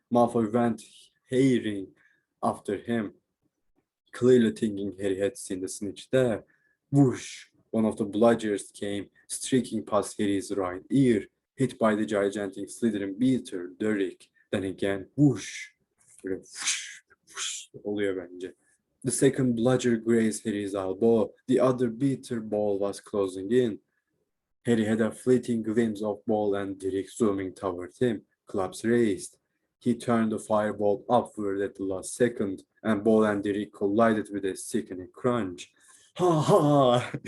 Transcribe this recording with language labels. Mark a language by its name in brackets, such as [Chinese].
[English] Malfoy went hurrying after him, clearly thinking Harry had seen the snitch there. Whoosh! One of the bludgers came streaking past Harry's right ear, hit by the gigantic Slytherin beater, Derek. Then again, whoosh! [Turkish] Böyle whoosh, whoosh oluyor bence. [English] The second bludger grazed Harry's elbow. The other beater ball was closing in. Harry had a fleeting glimpse of ball and Derek zooming toward him, clubs raised. He turned the fireball upward at the last second, and ball and Derek collided with a sickening crunch. Ha ha!